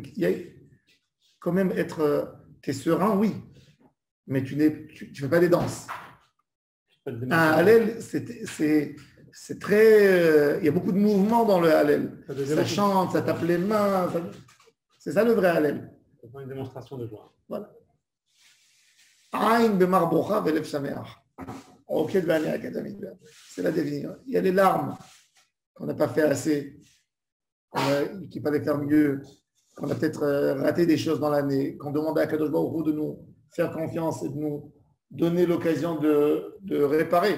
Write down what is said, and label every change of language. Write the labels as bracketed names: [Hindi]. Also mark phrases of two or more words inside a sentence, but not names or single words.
[French] Quand même t'es serein, oui, mais tu fais pas des danses. Un Hallel, c'est très... il y a beaucoup de mouvements dans le Hallel. Ça chante, ça tape les mains. C'est ça le vrai Hallel. C'est pas une démonstration de joie. Voilà. [Hebrew] עין במר בוכה ולב שמח. [French] C'est la définition. Il y a les larmes qu'on n'a pas fait assez, qu'il fallait faire mieux, qu'on a peut-être raté des choses dans l'année, qu'on demande à Kadosh Baruch Hu de nous faire confiance et de nous donner l'occasion de réparer.